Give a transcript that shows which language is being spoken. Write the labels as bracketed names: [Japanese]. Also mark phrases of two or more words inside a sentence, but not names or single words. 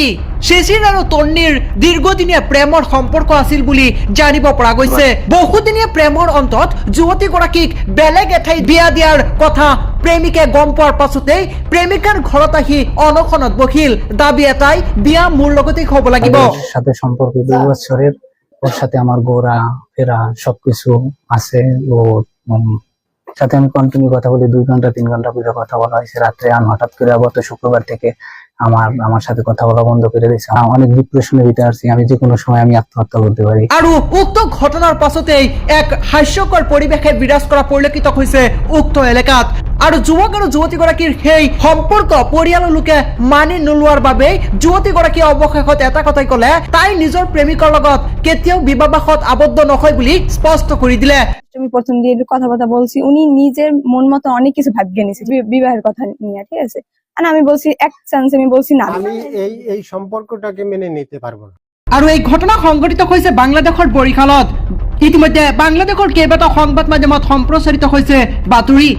[Assamese] শিশিৰ আৰু তন্নিৰ দীৰ্ঘদিনীয়া প্ৰেমৰ সম্পৰ্ক আছিল বুলি জানিব পৰা গৈছে। বহুদিনীয়া প্ৰেমৰ অন্তত যুৱতীগৰাকীক বেলেগ এঠাইত বিয়া দিয়াৰ কথা প্ৰেমিকে গম পোৱাৰ পাছতেই প্ৰেমিকাৰ ঘৰত আহি অনশনত বহিল। দাবী এটাই, বিয়া মোৰ লগতেই হ'ব লাগিব। [Bangla] সাথে সম্পর্ক 2 বছরের, ওর সাথে আমার ঘোরা ফেরা সবকিছু আছে। ওর সাথে আমি কন্টিনিউ কথা বলি, 2 ঘন্টা 3 ঘন্টা করে কথা বলা হয়েছে রাত্রে। আমি হঠাৎ করে গত শুক্রবার থেকে আমার সাথে কথা বলা বন্ধ করে দিয়েছে। অনেক ডিপ্রেশনের ভিতরে আছি, আমি যে কোনো সময় আমি আত্মহত্যা করতে পারি। [Assamese] আৰু উক্ত ঘটনাৰ পাছতেই এক হাস্যকৰ পৰিৱেশে বিৰাজ কৰা পৰিলক্ষিত হৈছে উক্ত এলেকাত। আৰু যুৱক আৰু যুৱতীগৰাকীৰ সেই সম্পৰ্ক পৰিয়ালৰ লোকে মানি নোলোৱাৰ বাবে যুৱতীগৰাকীয়ে অৱশেষত এটা কথাই ক'লে, তাই নিজৰ প্ৰেমিকৰ লগত কেতিয়াও বিবাহত আবদ্ধ নহয় বুলি স্পষ্ট কৰি দিলে। [Bangla] আমি প্রথম দিয়ে কথাবার্তা বলছি, উনি নিজের মন মতো অনেক কিছু ভাবিয়ে নিয়েছে বিবাহের কথা নিয়ে, ঠিক আছে। আর আমি বলছি এক চান্স, আমি বলছি না, আমি এই সম্পর্কটাকে মেনে নিতে পারবো না। [Assamese] আৰু এই ঘটনা সংঘটিত হৈছে বাংলাদেশৰ বৰিশালত। ইতিমধ্যে বাংলাদেশৰ কেইবাটাও সংবাদ মাধ্যমত সম্প্ৰচাৰিত হৈছে বাতৰি।